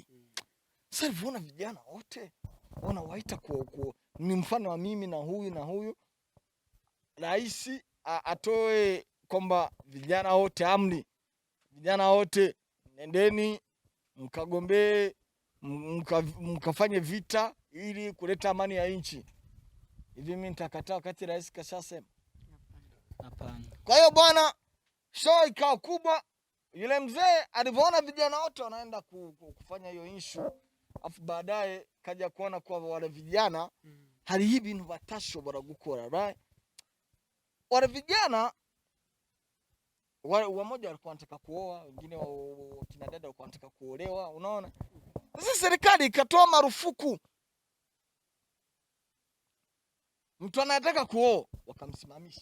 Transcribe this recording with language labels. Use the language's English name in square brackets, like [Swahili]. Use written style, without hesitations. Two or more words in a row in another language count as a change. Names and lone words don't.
[Swahili] Sasa aliona vijana wote wanawaita ni mfano wa mimi na huyu rais atoe kwamba vijana wote amri, vijana wote nendeni mkagombee, mkafanye vita ili kuleta amani ya nchi. Hivi mimi nitakataa wakati rais kashasema? Hapana. Kwa hiyo bwana, show ikawa kubwa. Yule mzee alipoona vijana wote wanaenda kufanya hiyo issue, afu baadaye kaja kuona kwa wale vijana [Kinyarwanda] hari ibintu batashobora gukora, [Swahili] right? Wale vijana wamoja walikuwa wanataka kuoa, wengine kina dada walikuwa wanataka kuolewa, unaona? Sasa serikali ikatoa marufuku. Mtu anataka kuoa wakamsimamisha.